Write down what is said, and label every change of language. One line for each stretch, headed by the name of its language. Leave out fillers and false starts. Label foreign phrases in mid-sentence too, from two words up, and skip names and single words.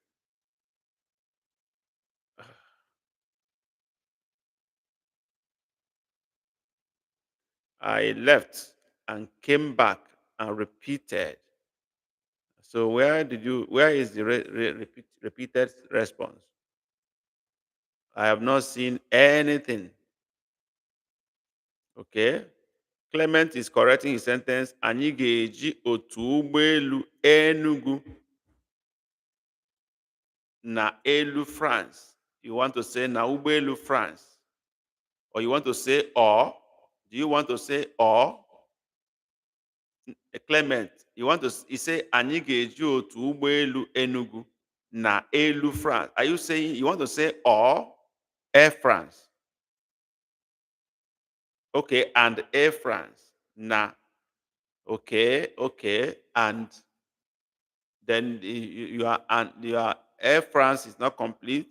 English: I left and came back and repeated. So where is the repeated response? I have not seen anything. Okay. Clement is correcting his sentence.
Igbo: Anyị ga-eji otu ụgbọelu Enugu na elu France.
English: You want to say
Igbo: na ụgbọelu France?
English: Or you want to say or? Do you want to say or? Clement, you say
Igbo: anyị ga-eji otu ụgbọelu Enugu na elu France.
English: Are you saying you want to say or Air France? Okay, and Air France. Na. Okay, and then your Air France is not complete.